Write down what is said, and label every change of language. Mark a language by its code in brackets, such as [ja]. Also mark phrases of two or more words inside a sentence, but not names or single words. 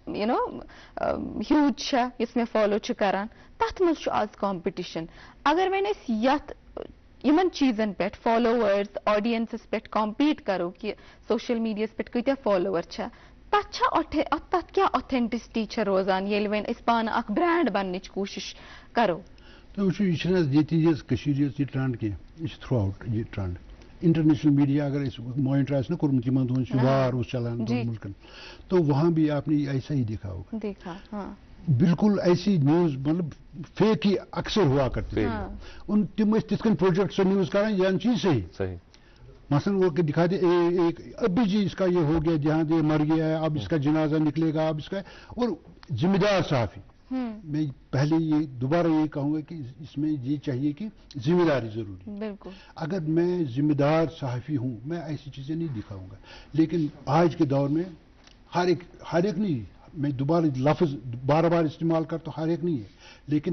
[ks] ہیوٗج چھےٚ یُس مےٚ فالو چھُ کران تتھ منٛز چھُ آز کمپٹیشن اگر وۄنۍ أسۍ یتھ یِمن چیٖزن پٮ۪ٹھ [en] followers audiences [ks] پٮ۪ٹھ کمپیٖٹ کرو کہ سوشل میڈیاہس پٮ۪ٹھ کۭتیاہ فالوور چھےٚ تتھ کیٛاہ اوتھینٹسٹی چھےٚ روزان ییٚلہِ وۄنۍ أسۍ پانہٕ اکھ برینڈ بننٕچ کوٗشش کرو تُہۍ وٕچھِو یہِ چھِنہٕ حظ ییٚتہِ یہِ کٔشیٖرِ یٲژ یہِ ٹرٛنٛڈ کینٛہہ یہِ چھِ تھرٛوٗ آوُٹ یہِ ٹرٛنٛڈ [en] international media [ks] اگر مانیٹر آسہِ نا کوٚرمُت یِمن دۄہن چھُ وار اوس چلان دۄن مُلکن [ur] تو وہاں بھی آپ نے ایسا ہی دیکھا ہوگا بالکل ایسی نیوز مطلب فیک ہی اکثر ہوا کرتے [ks] ان تم تِتھ کٔنۍ پروجیکٹ سۄ نیوز کران یعنی چیز [ur] صحیح مثلاً وہ دکھاتے ایک ابھی جی اس کا یہ ہو گیا جہاں یہ مر گیا ہے اب اس کا جنازہ نکلے گا اب اس کا اور ذمہ دار صحافی میں پہلے یہ دوبارہ یہ کہوں گا کہ اس میں یہ چاہیے کہ ذمہ داری ضروری بالکل اگر میں ذمہ دار صحافی ہوں میں ایسی چیزیں نہیں دکھاؤں گا لیکن آج کے دور میں ہر ایک نہیں میں دوبارہ لفظ بار بار استعمال کرتا ہوں ہر ایک نہیں ہے لیکن